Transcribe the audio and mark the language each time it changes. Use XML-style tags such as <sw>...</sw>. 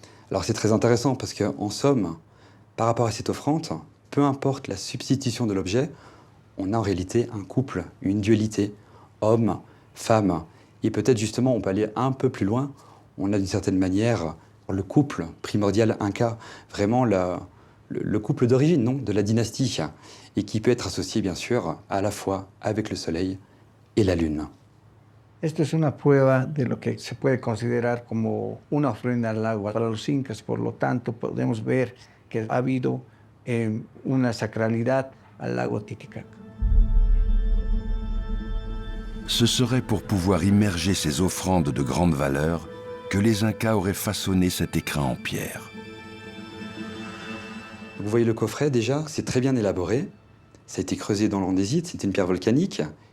<fr>Alors c'est très intéressant parce qu'en somme, par rapport à cette offrande, peu importe la substitution de l'objet, on a en réalité un couple, une dualité, homme, femme. Et peut-être justement, on peut aller un peu plus loin. On a d'une certaine manière le couple primordial Inca, vraiment le couple d'origine, non, de la dynastie, et qui peut être associé bien sûr à la fois avec le soleil et la lune.</fr> <es>Esto es una prueba de lo que se puede considerar como una ofrenda al agua para los incas, por lo tanto podemos ver que ha habido una sacralidad al lago Titicaca.</es> <fr>Ce serait pour pouvoir immerger ces offrandes de grande valeur que les Incas auraient façonné cet écrin en pierre. Vous voyez le coffret déjà, c'est très bien élaboré. Ça a été creusé dans l'andésite, c'est une pierre volcanique.</fr>